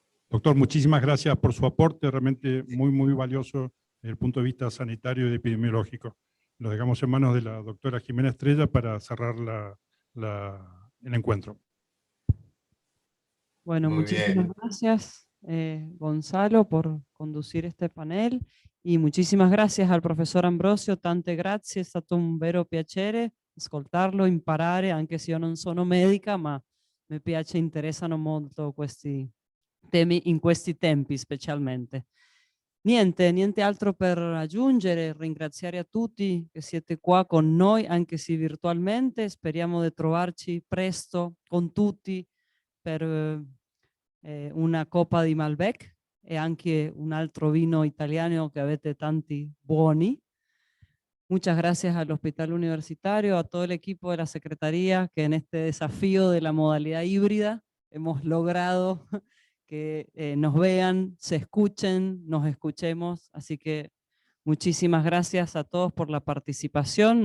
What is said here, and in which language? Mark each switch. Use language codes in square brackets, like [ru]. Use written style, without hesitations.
[es] Doctor, muchísimas gracias por su aporte, realmente muy valioso desde el punto de vista sanitario y epidemiológico. Lo dejamos en manos de la doctora Jimena Estrella para cerrar el encuentro. Bueno, muchísimas gracias, Gonzalo, por conducir este panel, y muchísimas gracias al professor Ambrosio. [it] Tante grazie, è stato un vero piacere ascoltarlo, imparare, anche se io non sono medica, ma mi piace, interessano molto questi temi in questi tempi specialmente. Niente altro per aggiungere, ringraziare a tutti che siete qua con noi, anche se virtualmente. Speriamo di trovarci presto con tutti per una coppa di Malbec e anche un altro vino italiano che avete tanti buoni. [es] Muchas gracias al Hospital Universitario, a todo el equipo de la Secretaría, que en este desafío de la modalidad híbrida hemos logrado que nos vean, se escuchen, nos escuchemos. Así que muchísimas gracias a todos por la participación.